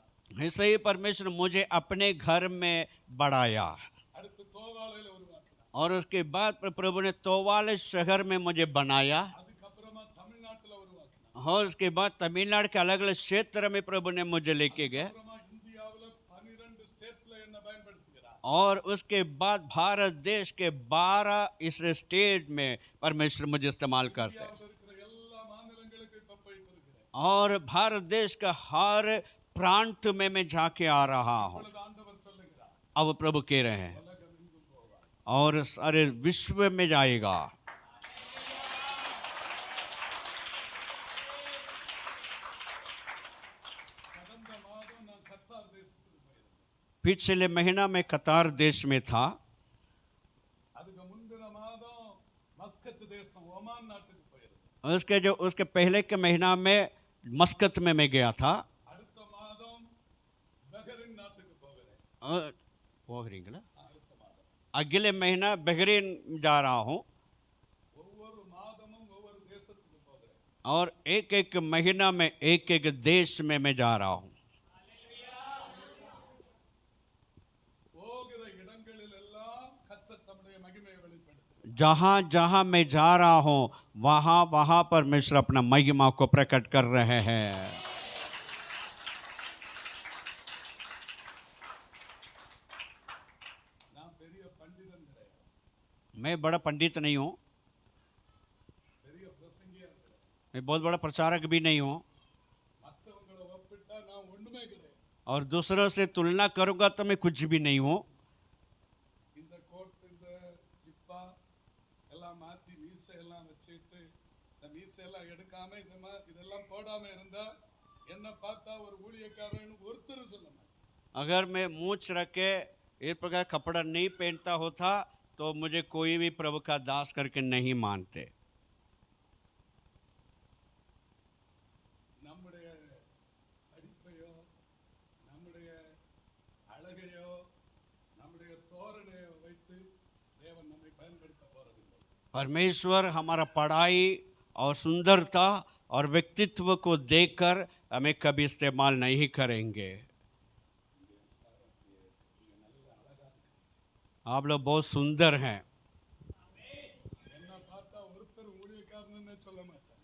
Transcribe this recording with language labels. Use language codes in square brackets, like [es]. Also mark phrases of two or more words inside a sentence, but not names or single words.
[hi] ऐसे ही परमेश्वर मुझे अपने घर में बढ़ाया [ta] அடுத்து தோவாளையில உருவாக்கினார். [hi] और उसके बाद प्रभु ने तोवाले शहर में मुझे बनाया [ta] அதுக்கப்புறமா தமிழ்நாட்டுல உருவாக்கினார். [hi] और उसके बाद तमिलनाडु के अलग अलग क्षेत्र में प्रभु ने मुझे लेके गए [ta] அப்புறமா இந்தியாவுல 12 ஸ்டேட்ல என்ன பயன்படுத்துகிறார். [hi] और उसके बाद भारत देश के 12 इस स्टेट में परमेश्वर मुझे इस्तेमाल करते हैं [ta] இந்தியாவுல இருக்கிற எல்லா மாநிலங்களுக்கும் இப்ப போயிட்டு இருக்கிறேன். [hi] और भारत देश का हर प्रांत में मैं जाके आ रहा हूँ। [ta] இப்பொழுது ஆண்டவர் சொல்லுகிறார் [hi] अब प्रभु कह रहे हैं [ta] உலகம் எங்கும் போவார். [hi] और सारे विश्व में जाएगा। [ta] கடந்த மாதம் நான் கத்தார் தேசத்துக்கு போயிருந்தேன். [hi] पिछले महीना में कतार देश में था [ta] அதுக்கு முந்தின மாதம் மஸ்கத் தேசம் ஒமான் நாட்டுக்கு போயிருந்தேன். [hi] और उसके पहले के महीना में मस्कत में मैं गया था। [ta] அடுத்த மாதம் பஹ்ரைன் நாட்டுக்கு போகிறேன். போகிறீங்களா? அடுத்த மாதம் [hi] अगले महीना बहरीन जा रहा हूँ [ta] ஒவ்வொரு மாதமும் ஒவ்வொரு தேசத்துக்கு போகிறேன். [hi] और एक एक महीना में एक एक देश में मैं जा रहा हूँ। [ta] போகிற இடங்களில் எல்லாம் கர்த்தர் தம்முடைய மகிமையை வெளிப்படுத்துகிறார். [hi] जहाँ जहाँ मैं जा रहा हूँ वहाँ वहाँ परमेश्वर अपना महिमा को प्रकट कर रहे हैं। [ta] நான் பெரிய பண்டிதன் கிடையாது. [hi] मैं बड़ा पंडित नहीं हूँ, [ta] பெரிய பிரசங்கியா கிடையாது. [hi] मैं बहुत बड़ा प्रचारक भी नहीं हूँ [ta] மற்றவங்களை ஒப்பிட்டா நான் ஒண்ணுமே கிடையாது. [hi] और दूसरों से तुलना करूँगा तो मैं कुछ भी नहीं हूँ। [ta] இந்த கோட் இந்த ஜிப்பா எல்லாம் மாத்தி மீசை எல்லாம் வச்சுட்டு இந்த மீசையெல்லாம் எடுக்காம இதெல்லாம் போடாம இருந்தா என்ன பார்த்தா ஒரு ஊழியக்காரன் ஒருத்தர் சொல்ல மாட்டார். [hi] अगर मैं मूछ रख के इस प्रकार कपड़ा नहीं पहनता होता तो मुझे कोई भी प्रभु का दास करके नहीं मानते। [ta] நம்முடைய படிப்பையோ நம்முடைய அழகையோ நம்முடைய தோரணையோ வைத்து தேவன் நம்மை பயன்படுத்த போறதில்லை. [hi] परमेश्वर हमारा पढ़ाई और सुंदरता और व्यक्तित्व को देखकर हमें कभी इस्तेमाल नहीं करेंगे। आप लोग बहुत सुंदर हैं [ta] என்ன பார்த்தா ஒருத்தர் ஊழியக்காரன்னு சொல்ல மாட்டார்.